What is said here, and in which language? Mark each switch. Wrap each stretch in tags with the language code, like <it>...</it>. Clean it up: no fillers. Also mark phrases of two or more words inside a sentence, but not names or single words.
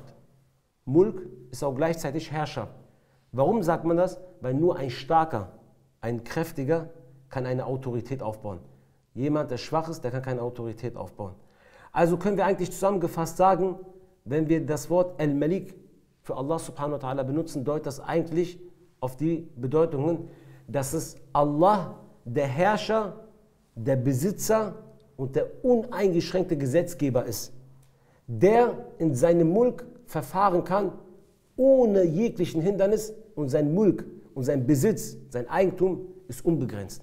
<de>Mulk ist auch gleichzeitig Herrschaft. Warum sagt man das? Weil nur ein starker, ein kräftiger kann eine Autorität aufbauen. Jemand, der schwach ist, der kann keine Autorität aufbauen. Also können wir eigentlich zusammengefasst sagen, wenn wir das Wort Al-Malik für</de> <ar>الله سبحانه وتعالى</ar> <de>benutzen, deutet das eigentlich auf die Bedeutungen, dass es Allah, der Herrscher, der Besitzer und der uneingeschränkte Gesetzgeber ist, der in seinem Mulk verfahren kann, ohne jeglichen Hindernis und sein Mulk und sein Besitz, sein Eigentum ist unbegrenzt.</de>